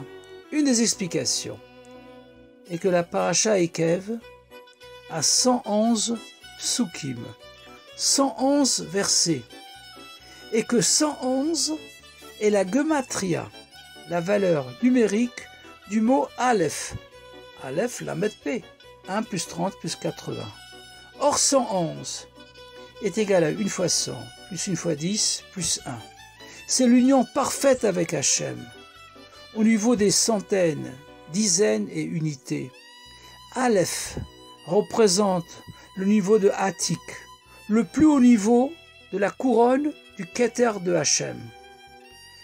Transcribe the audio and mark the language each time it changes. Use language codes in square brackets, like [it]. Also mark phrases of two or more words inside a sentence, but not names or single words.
[fr] Une des explications est que la paracha Ekev à 111 psukim, 111 versets, et que 111 est la gematria, la valeur numérique du mot Aleph. Aleph, lamed P, 1 plus 30 plus 80. Or 111 est égal à 1 fois 100, plus 1 fois 10, plus 1. C'est l'union parfaite avec Hachem, au niveau des centaines, dizaines et unités. Aleph représente le niveau de Hatik, le plus haut niveau de la couronne du Keter de Hachem.